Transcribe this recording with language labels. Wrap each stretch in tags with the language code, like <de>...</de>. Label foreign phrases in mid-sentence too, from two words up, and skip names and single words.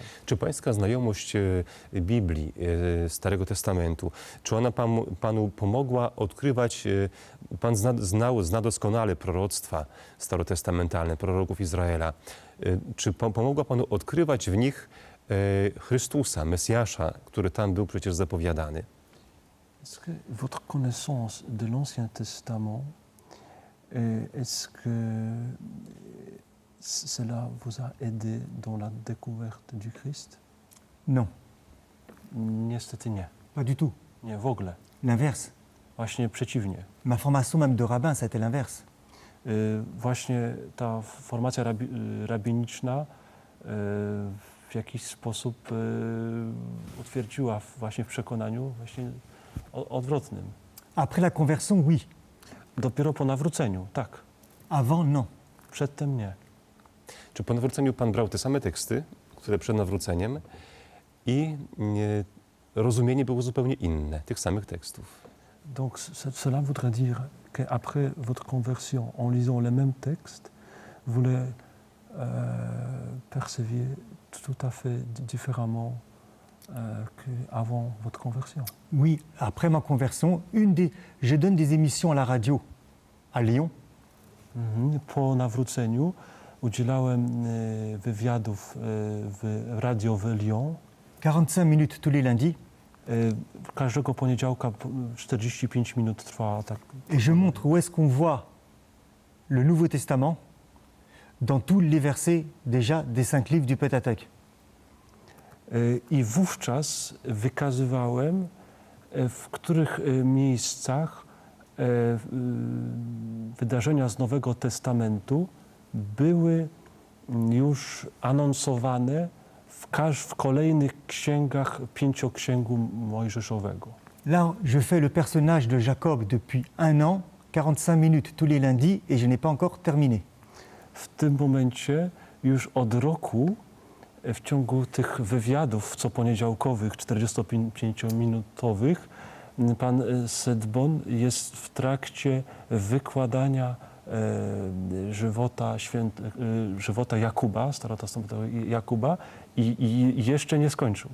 <pl>Czy pańska znajomość Biblii, Starego Testamentu, czy ona panu pomogła odkrywać, pan zna doskonale proroctwa starotestamentalne, proroków Izraela, czy pomogła panu odkrywać w nich Chrystusa, Mesjasza, który tam był przecież zapowiadany?</pl> <fr>Est-ce que votre connaissance de l'Ancien Testament, est-ce que cela vous a aidé dans la découverte du Christ? Non,</fr> <pl>Niestety nie.</pl> <fr>pas du tout.</fr> <pl>Nie, w ogóle.</pl> <fr>L'inverse.</fr> <pl>Właśnie przeciwnie.</pl> <fr>Ma formation même de rabbin, ça a été l'inverse.</fr> <pl>Właśnie ta formacja rabiniczna w jakiś sposób utwierdziła właśnie w przekonaniu właśnie odwrotnym.</pl> <fr>Après la conversion, oui.</fr> <pl>Dopiero po nawróceniu, tak.</pl> <fr>Avant, non.</fr> <pl>Przedtem nie. Czy po nawróceniu pan brał te same teksty, które przed nawróceniem i rozumienie było zupełnie inne tych samych tekstów?</pl> <fr>Donc cela voudrait dire qu'après votre conversion, en lisant les mêmes textes, vous les perceviez tout à fait différemment qu'avant votre conversion. Oui, après ma conversion, je donne des émissions à la radio à Lyon.</fr> <pl>Po nawróceniu udzielałem wywiadów w radio w Lyon.</pl> <fr>45 minutes tous les lundis.</fr> <pl>Każdego poniedziałka 45 minut trwa. Tak.</pl> <fr>Et je montre où est-ce qu'on voit le Nouveau Testament dans tous les versets déjà des 5 livres du Pentateuch.</fr> <pl>I wówczas wykazywałem, w których miejscach wydarzenia z Nowego Testamentu były już anonsowane w kolejnych księgach Pięcioksięgu Mojżeszowego.</pl> <fr>Là, je fais le personnage de Jacob depuis 1 an, 45 minutes tous les lundis, et je n'ai pas encore terminé.</fr> <pl>W tym momencie już od roku w ciągu tych wywiadów coponiedziałkowych, 45-minutowych, pan Sedbon jest w trakcie wykładania żywota Jakuba, starotestamentowego Jakuba i jeszcze nie skończył.</pl>